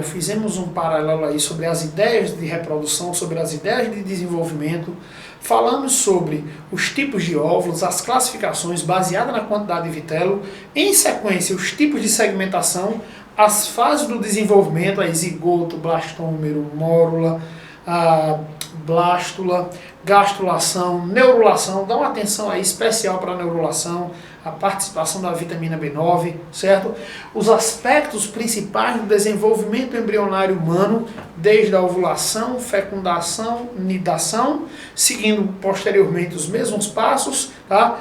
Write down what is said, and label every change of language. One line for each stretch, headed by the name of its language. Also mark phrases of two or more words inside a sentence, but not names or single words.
Portuguese: Fizemos um paralelo aí sobre as ideias de reprodução, sobre as ideias de desenvolvimento. Falamos sobre os tipos de óvulos, as classificações baseadas na quantidade de vitelo. Em sequência, os tipos de segmentação, as fases do desenvolvimento, a zigoto, blastômero, mórula, a blástula, gastrulação, neurulação. Dá uma atenção aí especial para a neurulação, a participação da vitamina B9, certo? Os aspectos principais do desenvolvimento embrionário humano, desde a ovulação, fecundação, nidação, seguindo posteriormente os mesmos passos, tá?